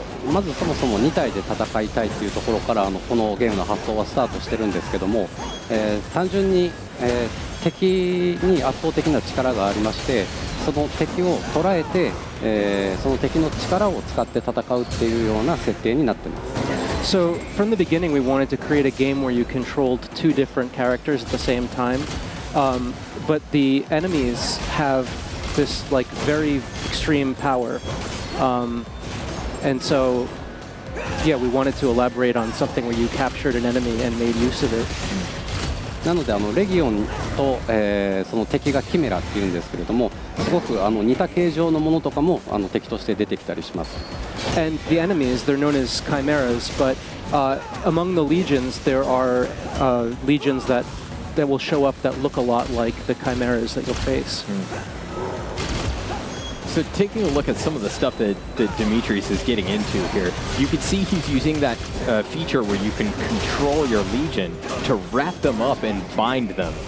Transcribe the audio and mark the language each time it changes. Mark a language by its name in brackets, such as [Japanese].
[Japanese] まずそもそも2体で戦いたいというところからこのゲームの発想はスタートしてるんですけども、単純に、敵に圧倒的な力がありまして、その敵を捉えて、その敵の力を使って戦うっていうような設定になっています。 [English] So from the beginning, we wanted to create a game where you controlled two different characters at the same time, but the enemies have this like very extreme power, and so yeah, we wanted to elaborate on something where you captured an enemy and made use of it. [Japanese] なのでレギオンと、その敵がキメラっていうんですけれども、すごく似た形状のものとかも敵として出てきたりします。 [English] And the enemies, they're known as chimeras, but among the legions, there are legions that will show up that look a lot like the chimeras that you'll face. So taking a look at some of the stuff that Dimitris is getting into here, you can see he's using that feature where you can control your legion to wrap them up and bind them.